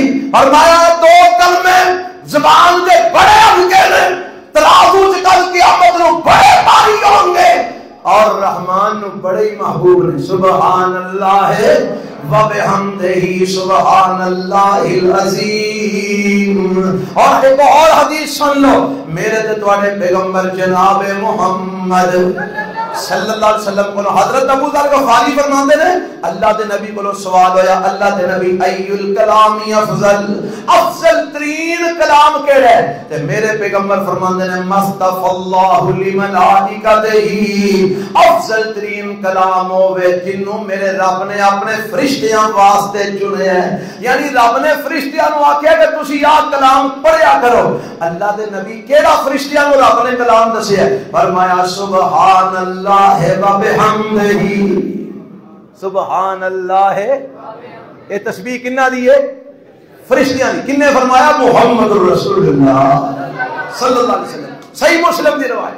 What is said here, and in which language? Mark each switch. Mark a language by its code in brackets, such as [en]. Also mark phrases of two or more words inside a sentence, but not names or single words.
[pa] فرمایا دو کلمے زبان دے بڑے ہلکے نے، ترازو سے کل قیامت نو بڑے بھاری ہوں گے، اور رحمان نو بڑے محبوب نے، [ar] سبحان اللہ و بحمدہ سبحان اللہ العظیم۔ [pa] اور ایک اور حدیث سن لو، میرے تے تواڈے پیغمبر جناب محمد [ar] صلی اللہ علیہ وسلم [pa] کو حضرت ابو ذر غفاری فرماندے نے، اللہ دے نبی کو سوال ہویا، اللہ دے نبی [ar] ای الکلام افضل، [pa] افضل ترین کلام کیڑا ہے؟ تے میرے پیغمبر فرماندے نے [ar] مصطفی اللہ لملائکتہ، [pa] افضل ترین کلام ہوے جنوں میرے رب نے اپنے فرشتیاں واسطے چنے ہے، یعنی رب نے فرشتیاں نو آکھیا کہ تسی آ کلام پڑھیا کرو۔ اللہ دے نبی کیڑا فرشتیاں نو رب نے کلام دسیا؟ [ar] فرمایا سبحان اللہ و بحمدہ، سبحان اللہ۔ [pa] یہ تسبیح کنہ دی ہے؟ فرشتیاں دی۔ کنے فرمایا؟ محمد رسول اللہ [ar] صلی اللہ علیہ وسلم، [pa] صحیح مسلم دی روایت۔